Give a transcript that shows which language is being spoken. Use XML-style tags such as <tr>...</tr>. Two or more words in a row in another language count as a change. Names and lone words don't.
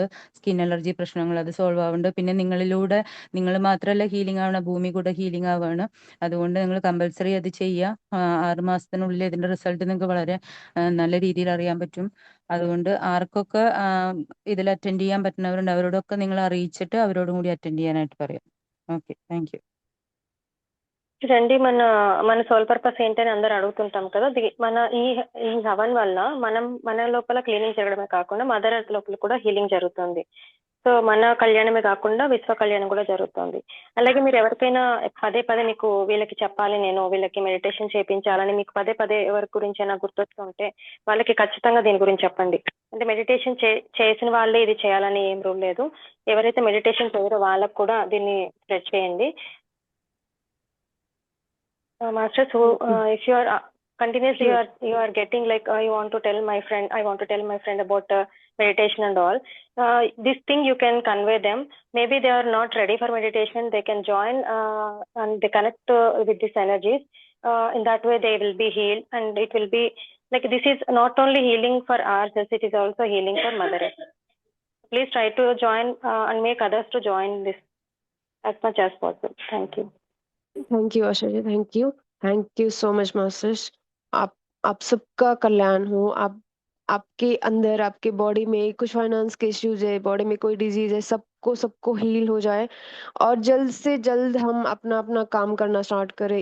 <ml>സ്കിൻ അലർജി പ്രശ്നങ്ങൾ അത് സോൾവ് ആവുന്നുണ്ട്. പിന്നെ നിങ്ങളിലൂടെ നിങ്ങൾ മാത്രമല്ല ഹീലിംഗ് ആവണം, ഭൂമി കൂടെ ഹീലിംഗ് ആവുകയാണ്. അതുകൊണ്ട് നിങ്ങൾ കമ്പൽസറി അത് ചെയ്യുക. 6 മാസത്തിനുള്ളിൽ ഇതിന്റെ റിസൾട്ട് നിങ്ങൾക്ക് വളരെ നല്ല രീതിയിൽ അറിയാൻ പറ്റും. അതുകൊണ്ട് ആർക്കൊക്കെ ഇതിൽ അറ്റൻഡ് ചെയ്യാൻ പറ്റുന്നവരുണ്ട് അവരോടൊക്കെ നിങ്ങൾ അറിയിച്ചിട്ട് അവരോടും കൂടി അറ്റൻഡ് ചെയ്യാനായിട്ട് പറയാം.</ml> <en>okay, thank you.</en> <te>రండి, మన సోల్ పర్పస్ ఏంటని అందరు అడుగుతుంటాం కదా. మన ఈ హవన్ వల్ల మన లోపల క్లీనింగ్ జరగడమే కాకుండా</te> <en>mother earth</en> <te>లోపల కూడా హీలింగ్ జరుగుతుంది. సో మన కళ్యాణమే కాకుండా విశ్వ కళ్యాణం కూడా జరుగుతుంది. అలాగే మీరు ఎవరికైనా పదే పదే మీకు వీళ్ళకి చెప్పాలి, నేను వీళ్ళకి మెడిటేషన్ చేయించాలని మీకు పదే పదే ఎవరి గురించి అయినా గుర్తొస్తుంటే వాళ్ళకి ఖచ్చితంగా దీని గురించి చెప్పండి. అంటే మెడిటేషన్ చేసిన వాళ్ళే ఇది చేయాలని ఏం రూల్ లేదు. ఎవరైతే మెడిటేషన్ చేయరో వాళ్ళకు కూడా దీన్ని స్ప్రెడ్ చేయండి.</te> <en>Masters, if you are continuously you are getting like you want to tell my friend, I want to tell my friend about meditation and all, this thing you can convey them. Maybe they are not ready for meditation, they can join and they connect with these energies. In that way they will be healed, and it will be like this is not only healing for ourselves, it is also healing for Mother Earth. Please try to join and make others to join this as much as possible. Thank you. thank you Asha ji, thank you so much masters.</en> <hi>आप सबका कल्याण हो। आपके अंदर, आपके बॉडी में कुछ फाइनेंस के इश्यूज है, बॉडी में कोई डिजीज है, सबको हील हो जाए, और जल्द से जल्द हम अपना अपना काम करना स्टार्ट करें।</hi>